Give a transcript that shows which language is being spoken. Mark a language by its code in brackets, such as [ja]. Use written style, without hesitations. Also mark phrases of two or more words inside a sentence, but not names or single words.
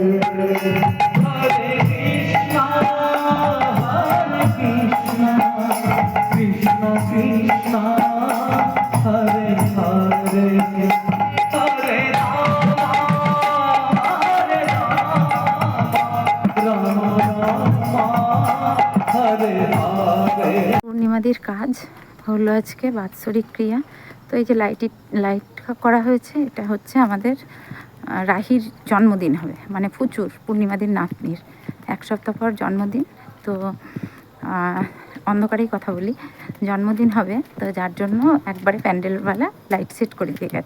[sa] हरे कृष्ण कृष्ण कृष्ण हरे हरे हरे राम राम राम हरे हरे. [bn] পূর্ণিমাদির কাজ হলো আজকে বাৎসরিক ক্রিয়া। তো এই যে লাইট করা হয়েছে, এটা হচ্ছে আমাদের রাহির জন্মদিন হবে, মানে প্রচুর পূর্ণিমাদির নাতনির 1 সপ্তাহ পর জন্মদিন। তো অন্ধকারেই কথা বলি, জন্মদিন হবে, তো যার জন্য একবারে প্যান্ডেলওয়ালা লাইট সেট করে দিয়ে গেছে।